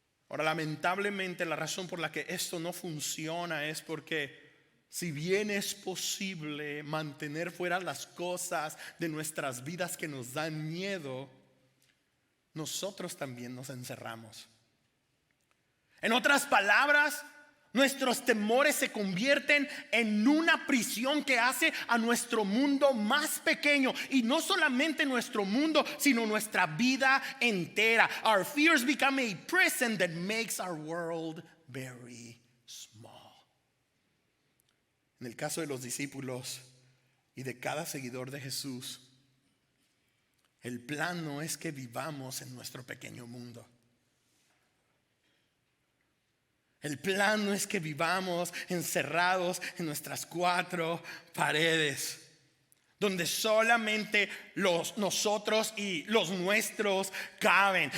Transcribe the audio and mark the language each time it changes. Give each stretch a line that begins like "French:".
Spanish: Ahora, lamentablemente, la razón por la que esto no funciona es porque si bien es posible mantener fuera las cosas de nuestras vidas que nos dan miedo, nosotros también nos encerramos. En otras palabras, nuestros temores se convierten en una prisión que hace a nuestro mundo más pequeño. Y no solamente nuestro mundo, sino nuestra vida entera.
English: Our fears become a prison that makes our world very small.
Spanish: En el caso de los discípulos y de cada seguidor de Jesús, el plan no es que vivamos en nuestro pequeño mundo. El plan no es que vivamos encerrados en nuestras cuatro paredes, donde solamente nosotros y los nuestros caben.